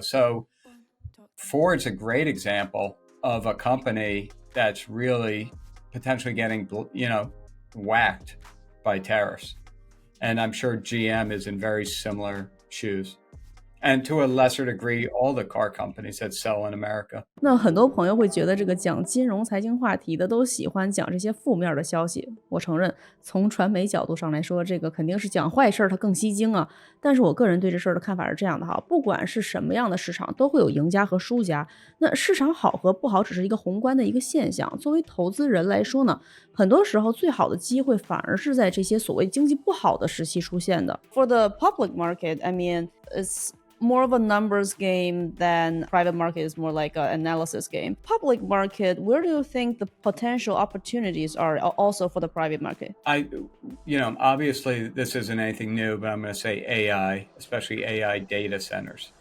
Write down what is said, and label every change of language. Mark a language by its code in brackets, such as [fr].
[en] So Ford's a great example of a company that's really potentially getting, whacked by tariffs. And I'm sure GM is in very similar shoes. And to a lesser degree, all the car companies that sell in America. [zh] 那很多朋友会觉得这个讲金融财经话题的都喜欢讲这些负面儿的消息。我承认，从传媒角度上来说，这个肯定是讲坏事儿它更吸睛啊。但是我个人对这事儿的看法是这样的哈，不管是什么样的市场，都会有赢家和输家。那市场好和不好只是一个宏观的一个现象。作为投资人来说呢，很多时候最好的机会反而是在这些所谓经济不好的时期出现的。 [en] For the public market, I mean, it's more of a numbers game than private market is more like an analysis game. Public market, where do you think the potential opportunities are also for the private market? Obviously this isn't anything new, but I'm going to say AI, especially AI data centers.